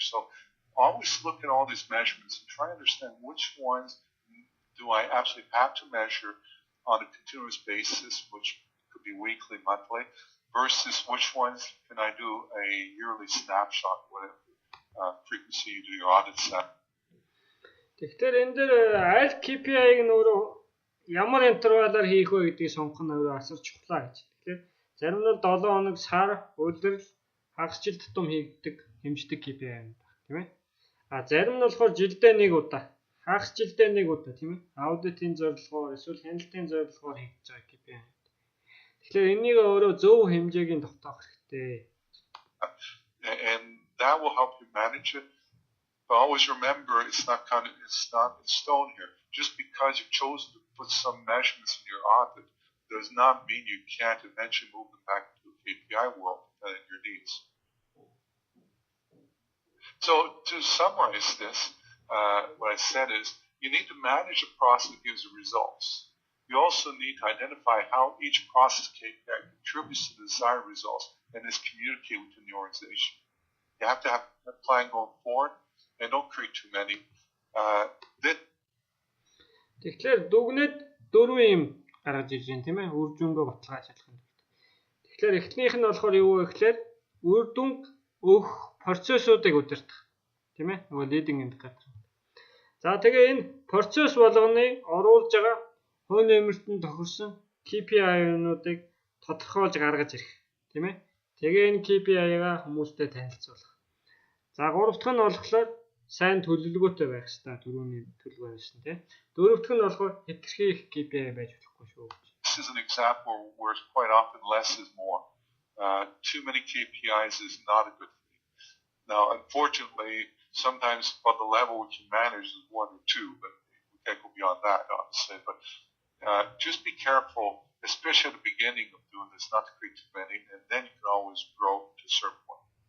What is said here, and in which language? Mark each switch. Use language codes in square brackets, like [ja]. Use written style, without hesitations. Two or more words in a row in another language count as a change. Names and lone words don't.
[en] So always look at all these measurements and try to understand which ones do I absolutely have to measure on a continuous basis, which could be weekly, monthly, versus which ones can I do a yearly snapshot, whatever frequency you do your audits at. [mn] Тэгэхээр энэ дээр аль KPI-г нь өөрөө ямар интервалаар хийх вэ гэдгийг сонгох нь өөрөө асар чухлаа гэж. Тэгэхээр зарим нь 7 хоног, сар, улирал, хагас жил тутам хийгддэг, хэмждэг KPI юм байна, тийм ээ. Зарим нь болохоор жилдээ нэг удаа, хагас жилдээ нэг удаа, тийм ээ. Аудитын зорилгоор, эсвэл хяналтын зорилгоор хийгдэж байгаа KPI. Тэгэхээр энийг өөрөө зөв хэмжээгийн тогтоох хэрэгтэй. [en] And that will help you manage it. But always remember, it's not in stone here. Just because you've chosen to put some measurements in your audit does not mean you can't eventually move them back to the KPI world and your needs. So to summarize this, what I said is you need to manage a process that gives you results. You also need to identify how each process KPI contributes to the desired results and is communicated within the organization. You have to have a plan going forward and don't create too many. [mn] Тэгэхээр дүгнээд 4 юм гаргаж ирж байна, тийм ээ? Үр дүнгээ баталгааж чадах юм. Тэгэхээр эхнийх нь болохоор юу вэ гэхээр үр дүнг өгөх процессуудыг удирдах, тийм ээ? Нөгөө [en] leading indicator. [mn] За тэгээ энэ процесс болгоны оруулж байгаа хувь нэмэртэнд тохирсон KPI-нуудыг тодорхойлж гаргаж ирэх, тийм ээ? Тэгээ энэ KPI-га хүмүүстэй танилцуулах. За гурав дахь нь болохоор сайн төлөвлөгөөтэй байх хэрэгтэй, түрүүний төлөвлөгөө байсан, тийм. Дөрөв дахь нь болохоор хэтэрхий их KPI байж болохгүй шүү. [en] This is an example where quite often less is more. Too many KPIs is not a good thing. Now, unfortunately, sometimes on the level we can manage is 1 or 2, but we can't go beyond that, obviously. But just be careful, especially at the beginning of doing this, not to create too many, and then you can always grow to a certain point.